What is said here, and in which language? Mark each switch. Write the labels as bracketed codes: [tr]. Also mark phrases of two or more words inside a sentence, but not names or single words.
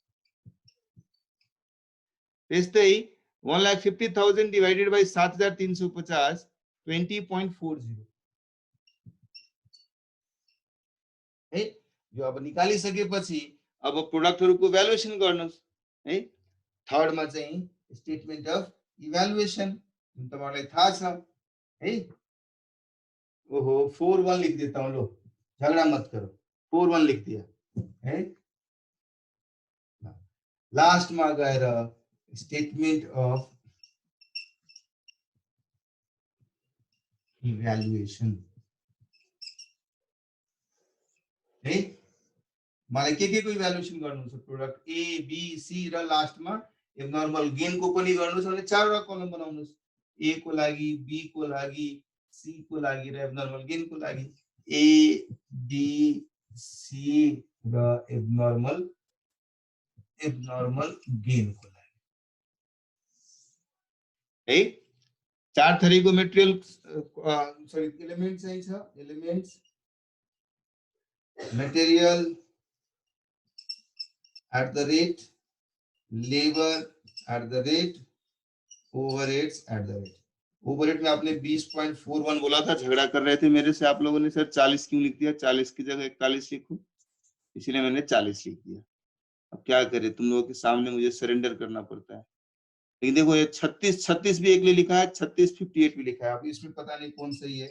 [ne] त्यस्तै 1,50,000 [en] divided by [ne] 7,350, 20.40 है। यो अब निकालिसकेपछि अब प्रोडक्टहरुको भ्यालुएसन गर्नुस् है। थर्ड में चाहिँ [en] statement of evaluation, [ne] जुन तपाईलाई थाहा छ है। [hi] ओहो 4-1 लिख देता हूँ, लो झगड़ा मत करो, 4-1 लिख दिया है। [ne] लास्ट में गएर [en] statement of evaluation [ne] है। मलाई के को इभ्यालुएसन गर्नु छ, [en] product A B C [ne] र लास्ट में [en] abnormal gain [ne] को पनि गर्नु छ भने चारवटा कलम बनाउनुस्, ए को लागि, बी को लागि, सी को लागि र [en] abnormal gain [ne] को लागि। ए बी सी र [en] abnormal gain [ne] को लागि है। चार थरीको मेटेरियल सरी एलिमेंट चाहिँ छ, [en] एलिमेंट्स material at the rate, labor at the rate, overheads at the rate। [hi] ओवरहेड में आपने 20.41 बोला था, झगड़ा कर रहे थे मेरे से आप लोगों ने, सर 40 क्यों लिख दिया, 40 की जगह 41 लिखो, इसलिए मैंने 40 लिख दिया। अब क्या करे, तुम लोगों के सामने मुझे सरेंडर करना पड़ता है। लेकिन देखो ये 36 भी एक लिए लिखा है, 3658 भी लिखा है, अब इसमें पता नहीं कौन सही है।